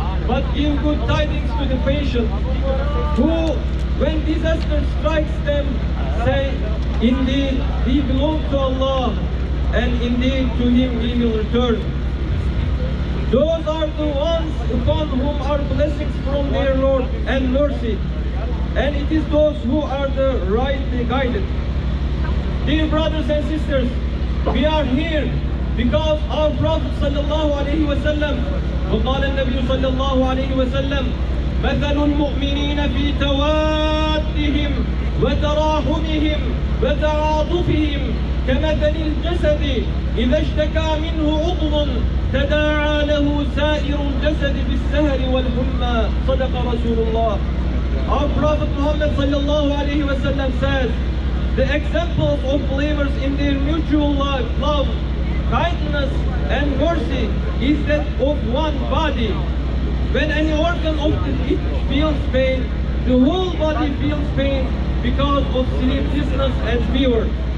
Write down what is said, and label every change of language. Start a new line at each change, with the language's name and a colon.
English: But give good tidings to the patient, who, when disaster strikes them, say, indeed, we belong to Allah, and indeed to Him we will return. Those are the ones upon whom are blessings from their Lord and mercy, and it is those who are the rightly guided. Dear brothers and sisters, we are here because our Prophet sallallahu alaihi wasallam,
Arabic: وقال النبي صلى الله عليه وسلم مثل المؤمنين في توادهم وتراحمهم وتعاطفهم كمثل الجسد إذا اشتكى منه عضو تداعى له سائر الجسد بالسهر والحمى صدق رسول الله.
English: Our Prophet Muhammad sallallahu alayhi wa sallam says, the examples of believers in their mutual love, kindness and mercy is that of one body. When any organ of it feels pain, the whole body feels pain because of sleeplessness and fever.